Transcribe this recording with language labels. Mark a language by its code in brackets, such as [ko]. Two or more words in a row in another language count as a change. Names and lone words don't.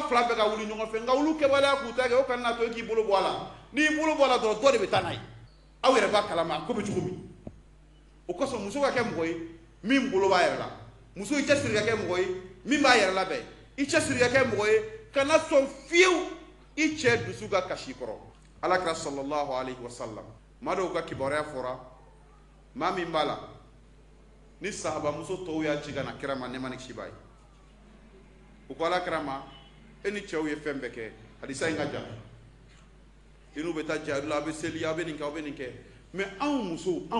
[bm] fila bɛɛ ka wuli ɲɔgɔn fɛ nka olu kɛwaleya k'u ta kɛ o kana n'a to e k'i bolo bɔ a la n'i bolo bɔ a la dɔrɔn dɔ de bɛ taa n'a ye aw yɛrɛ b'a kalama a ko bɛ cogo min o kosɔn muso ka kɛ mɔgɔ ye min bolo b'a yɛrɛ la muso i cɛsiri ka kɛ mɔgɔ ye min b'a yɛrɛ labɛn i cɛsiri ka kɛ mɔgɔ ye kana sɔn fiyewu i cɛ dusu ka kasi kɔrɔ alakira [ar] صلى الله عليه وسلم [bm] maa dɔw ka kibaruya fɔra maa min b'a la ni sahaba muso tɔw y'a ci ka na kira ma ne ma ni kisi b'a ye u ko alakira ma e ni cɛw ye fɛn bɛɛ kɛ hadisa in ka jan i n'u bɛ taa jihadu la a bɛ seli a bɛ nin kɛ aw bɛ nin kɛ mais anw musow